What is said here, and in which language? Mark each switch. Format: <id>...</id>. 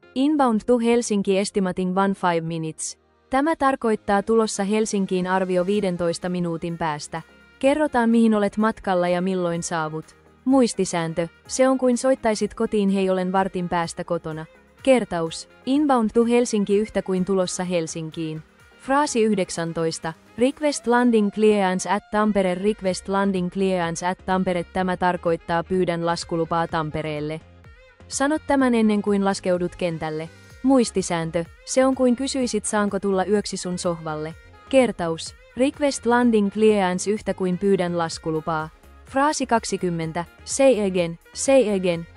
<en>Inbound to Helsinki estimating 15 minutes.</en> <fi>Tämä tarkoittaa tulossa Helsinkiin arvio 15 minuutin päästä. Kerrotaan mihin olet matkalla ja milloin saavut. Muistisääntö. Se on kuin soittaisit kotiin hei olen vartin päästä kotona. Kertaus.</fi> <en>Inbound to Helsinki</en> <fi>yhtä kuin tulossa Helsinkiin. Fraasi 19.</fi> <en>Request landing clearance at Tampere. Request landing clearance at Tampere.</en> <fi>Tämä tarkoittaa pyydän laskulupaa Tampereelle. Sanot tämän ennen kuin laskeudut kentälle. Muistisääntö. Se on kuin kysyisit saanko tulla yöksi sun sohvalle. Kertaus.</fi> <en>Request landing clearance</en> <fi>yhtä kuin pyydän laskulupaa. Fraasi 20.</fi> <en>Say again. Say again.</en>